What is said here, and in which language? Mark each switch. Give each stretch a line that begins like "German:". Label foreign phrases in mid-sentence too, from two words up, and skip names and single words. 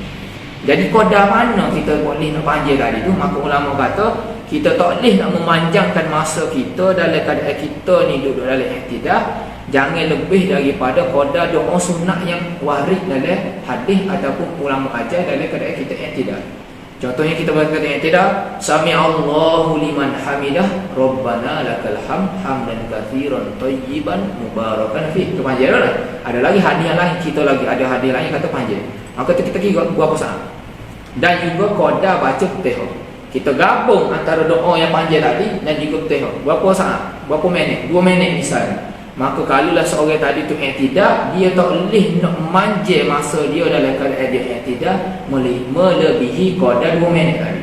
Malay: Jadi qadar mana kita boleh nak panjang tadi tu, maka ulama kata kita tak boleh nak memanjangkan masa kita dalam keadaan kita ni duduk dalam i'tidal, jangan lebih daripada qadar doa sunat yang warid dalam hadis ataupun ulama ajar dalam keadaan kita i'tidal. Contohnya kita berkata i'tidal,
Arabic: سمع الله لمن حمده, ربنا لك الحمد حمدا كثيرا طيبا مباركا فيه.
Malay: Itu panjang dah. Ada lagi hadis lain, kita lagi ada hadis lain kata panjang. Maka kita kira berapa saat. Dan juga qadar baca Fatihah. Kita gabung antara doa yang panjang tadi dan juga Fatihah. Berapa saat? Berapa minit? 2 minit misalnya. Maka kalaulah seorang tadi tu i'tidal, dia tak boleh nak manjang masa dia dalam keadaan dia i'tidal melebihi qadar 2 minit tadi.